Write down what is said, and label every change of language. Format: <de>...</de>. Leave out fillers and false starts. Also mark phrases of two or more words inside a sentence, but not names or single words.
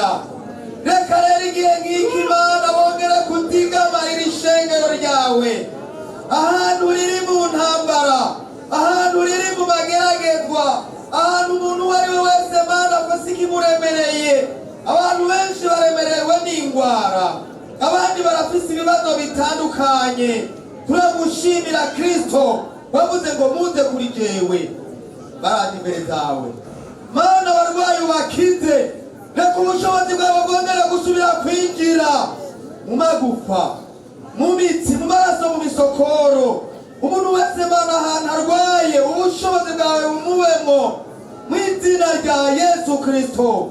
<rn>Reka rero igihe nk'iki Mana bongere kutigama iri shengero ryawe, ahantu riri mu ntambara, ahantu riri mu mageragezwa, ahantu umuntu uwo ari we wese Mana afise ikimuremereye. Abantu benshi baremerewe n'ingwara, abandi barafise ibibazo bitandukanye. Turagushimira Kristo, bavuze ngo muze kuri jewe, baraje imbere zawe Mana. Abarwayi ubakize, reka ubushobozi bwawe bwongere gusubira kwinjira mu magufa, mu mitsi, mu maraso, mu misokoro. Umuntu wese Mana ahantu arwaye, ubushobozi bwawe bumubemo mw'izina rya Yesu Kristo.</rn>